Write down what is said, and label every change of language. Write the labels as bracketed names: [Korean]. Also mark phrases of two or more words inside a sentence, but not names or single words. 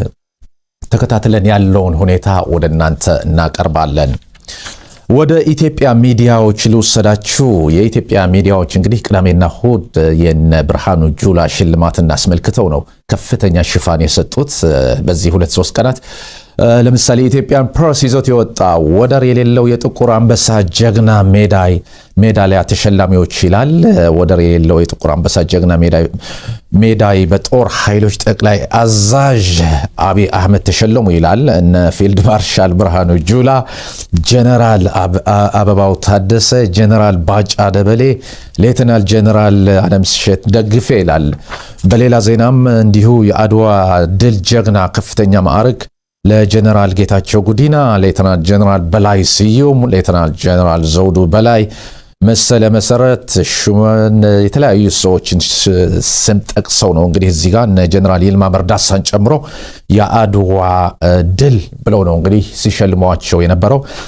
[Amharic] ተከታትለን ያለውን ሁኔታ ወደ እናንተ እናቀርባለን። ወደ ኢትዮጵያ ሚዲያዎች ልውሰዳችሁ። የኢትዮጵያ ሚዲያዎች እንግዲህ ቅዳሜና እሁድ የነ ብርሃኑ ጁላ ሽልማትን አስመልክተው ነው ከፍተኛ ሽፋን የሰጡት በዚህ 2-3 ቀናት። ለምሳሌ ኢትዮጵያን ፕሬስ ይዞት የወጣ ወደር የሌለው የጥቁር አንበሳ ጀግና ሜዳሊያ ተሸላሚዎች ይላል። ወደር የሌለው የጥቁር አንበሳ ጀግና ሜዳይ በጦር ኃይሎች ጠቅላይ አዛዥ አብይ አህመድ ተሸለሙ ይላል። እነ ፊልድ ማርሻል ብርሃኑ ጁላ፣ ጀነራል አበባው ታደሰ፣ ጀነራል ባጫ ደበሌ፣ ሌተናል ጀነራል አለምሸት ደግፌ ይላል። በሌላ ዜናም እንዲሁ የአድዋ ድል ጀግና ከፍተኛ ማዕረግ ለጀነራል ጌታቸው ጉዲና፣ ሌተናል ጀነራል በላይ ስዩም፣ ሌተናል ጀነራል ዘውዱ በላይ፣ መሰለ መሰረት ሹመን የተለያዩ ሰዎችን ስም ጠቅሰው ነው እንግዲህ እዚህ ጋር እነ ጀነራል ይልማ መርዳሳን ጨምሮ የአድዋ ድል ብለው ነው እንግዲህ ሲሸልሟቸው የነበረው።